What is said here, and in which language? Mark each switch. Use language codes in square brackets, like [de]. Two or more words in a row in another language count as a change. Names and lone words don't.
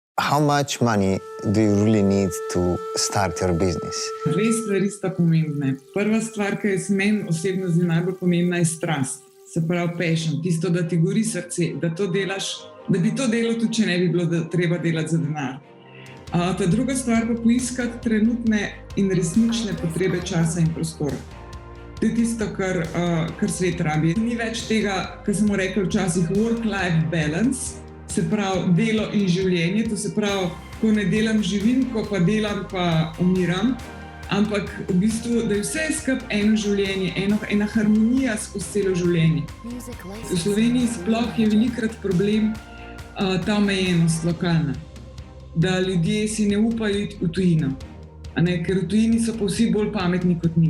[en] how much money do you really need to start your business? [sl] Dve stvari sta pomembne. Prva stvar, ki je meni osebno zdi najbolj pomembna, je strast. Se pravi passion, tisto, da ti gori srce, da to delaš, da bi to delal tudi, če ne bi bilo treba delati za denar. Ta druga stvar pa poiskati trenutne in resnične potrebe časa in prostora. To je tisto, kar svet rabi. Ni več tega, kar smo rekli včasih [en] work-life balance, [sl] se pravi delo in življenje, to se pravi, ko ne delam živim, ko pa delam pa umiram, ampak v bistvu, da je vse skupaj eno življenje, ena harmonija skozi celo življenje. V Sloveniji sploh je velikokrat problem ta omejenost lokalna, da ljudje si ne upajo iti v tujino, ker v tujini so pa vsi bolj pametni kot mi.